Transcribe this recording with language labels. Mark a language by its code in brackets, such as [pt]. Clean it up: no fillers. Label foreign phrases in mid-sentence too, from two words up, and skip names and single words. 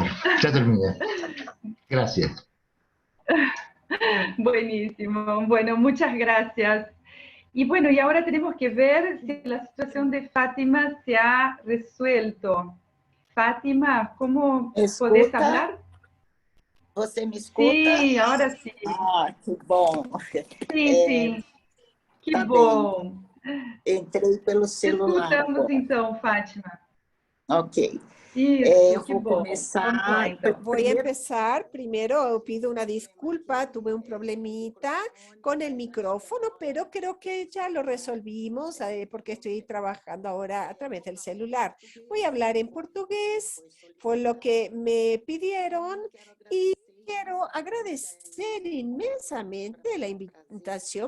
[es] Ya terminé. Gracias. Buenísimo. Bueno, muchas gracias. Y bueno, y ahora tenemos que ver si la situación de Fátima se ha resuelto. Fátima, ¿cómo podés [pt] Escuta? [es] hablar? [pt] Você me escuta? [es] Sí, ahora sí. [pt] Ah, que bom. [es] Sí, sí. Que [pt] Tá bem. bom. Entrei pelo [es] Te [pt] celular [es] escutamos [pt] agora. então, Fátima. Ok. Isso, que Vou bom. começar. Vamos lá, então. [es] Voy a empezar. Primero pido una disculpa, tuve un problemita con el micrófono, pero creo que ya lo resolvimos porque estoy trabajando ahora a través del celular. Voy a hablar en portugués, fue lo que me pidieron y quiero agradecer inmensamente la invitación.